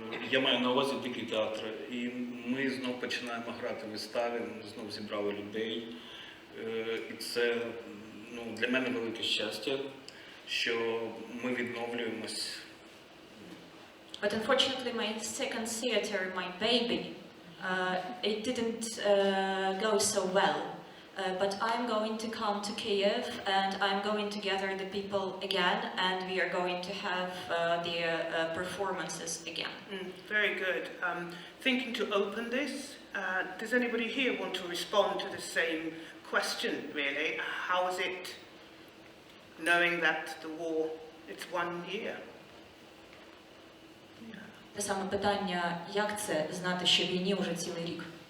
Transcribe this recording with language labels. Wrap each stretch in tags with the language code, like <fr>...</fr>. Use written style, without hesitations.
<uk>я маю на увазі дикі театри, і ми знов починаємо грати вистави, ми знов зібрали людей, і це для мене велике щастя, що ми відновлюємось.</uk> <en>But unfortunately, my second theater, my baby, it didn't go so well. But I'm going to come to Kiev, and I'm going to gather the people again, and we are going to have the performances again. Very good. Thinking to open this, does anybody here want to respond to the same question, really? How is it knowing that the war, it's 1 year?</en> <uk>Те саме питання, як це знати, що війні вже цілий рік?</uk>